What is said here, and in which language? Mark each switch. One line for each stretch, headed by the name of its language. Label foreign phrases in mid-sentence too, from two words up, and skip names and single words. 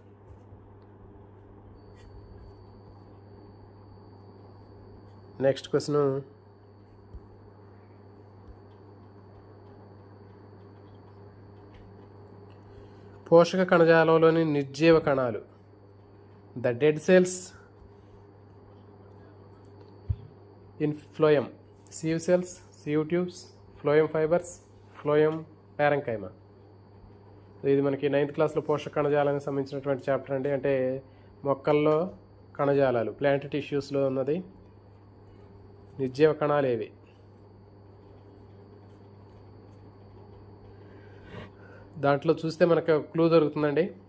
English: next question,
Telugu: పోషక కణజాలంలోని నిర్జీవ కణాలు.
English: the dead cells in phloem, sieve cells, sieve tubes, phloem fibers, phloem parenchyma.
Telugu: ఇది మనకి 9th క్లాస్లో పోషక కణజాలానికి సంబంధించినటువంటి చాప్టర్ అండి. అంటే మొక్కల్లో కణజాలాలు,
English: plant tissues
Telugu: ఉన్నది. నిర్జీవ కణాలు ఏవి? దాంట్లో చూస్తే మనకు క్లూ దొరుకుతుందండి.